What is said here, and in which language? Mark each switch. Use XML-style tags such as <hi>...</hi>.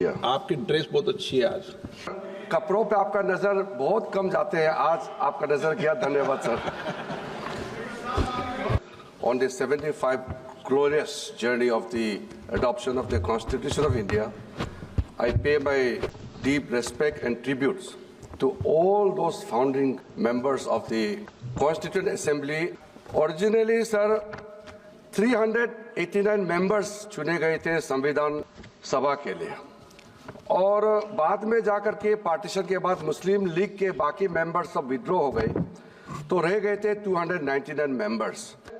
<hi>आपकी ड्रेस बहुत अच्छी है आज। कपड़ों पे आपका नजर बहुत कम जाते हैं, आज आपका नजर गया, धन्यवाद sir.</hi> <en>On the 75 glorious journey of the adoption of the Constitution of India, I pay my deep respect and tributes to all those founding members of the Constituent Assembly. Originally, sir, 389 members</en> <hi>चुने गए थे संविधान सभा के लिए, और बाद में जाकर के पार्टीशन के बाद मुस्लिम लीग के बाकी मेंबर्स सब विड्रॉ हो गए, तो रह गए थे 299 मेंबर्स।</hi>